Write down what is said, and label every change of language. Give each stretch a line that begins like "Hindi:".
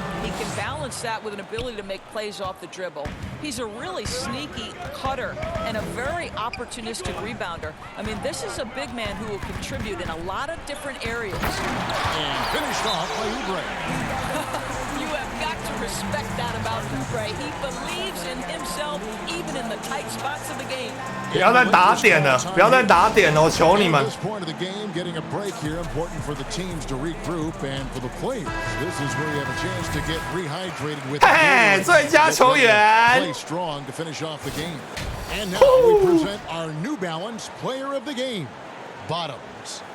English: He can balance that with an ability to make plays off the dribble. He's a really sneaky cutter and a very opportunistic rebounder. I mean, this is a big man who will contribute in a lot of different areas. And finished off by Oubre. You have got to respect that about Oubre. He believes in himself even in the tight spots of the game.
Chinese: 不要再打点了，不要再打点了，我求你们。
English: At this point of the game, getting a break here, important for the teams to regroup and for the players. This is where you have a chance to get rehydrated with.
Chinese: 嘿，最佳球员。
English: Play strong to finish off the game. And now we present our New Balance Player of the Game, Bottoms.